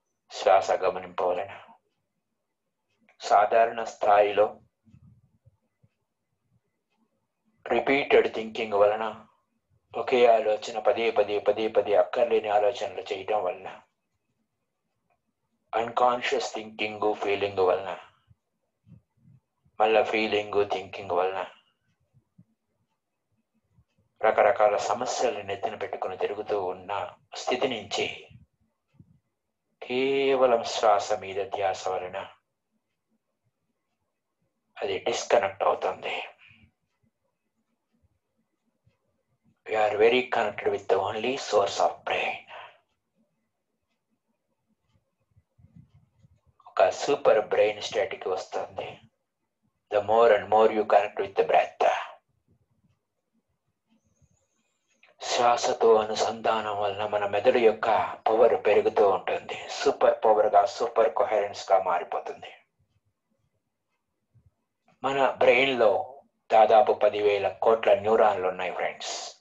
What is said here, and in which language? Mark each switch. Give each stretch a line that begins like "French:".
Telugu: శ్వాస గమనింపు వలన సాధారణ స్థాయిలో రిపీటెడ్ థింకింగ్ వలన, ఒకే ఆలోచన పదే పదే అక్కర్లేని ఆలోచనలు చేయటం వలన, అన్కాన్షియస్ థింకింగ్, ఫీలింగ్ వలన, మళ్ళా ఫీలింగ్, థింకింగ్ వలన రకరకాల సమస్యలను నెత్తిన పెట్టుకుని తిరుగుతూ ఉన్న స్థితి నుంచి కేవలం శ్వాస మీద ధ్యాస వలన అది డిస్కనెక్ట్ అవుతుంది.
English: We are very connected with the only source of brain.
Telugu: ఒక సూపర్ బ్రెయిన్ స్టేట్కి వస్తుంది.
English: The more and more you connect with the breath.
Telugu: శ్వాసతో అనుసంధానం వలన మన మెదడు యొక్క పవర్ పెరుగుతూ ఉంటుంది. సూపర్ పవర్గా, సూపర్ కొహరెన్స్గా మారిపోతుంది. మన బ్రెయిన్లో దాదాపు 10,000 కోట్ల న్యూరాన్లు ఉన్నాయి ఫ్రెండ్స్.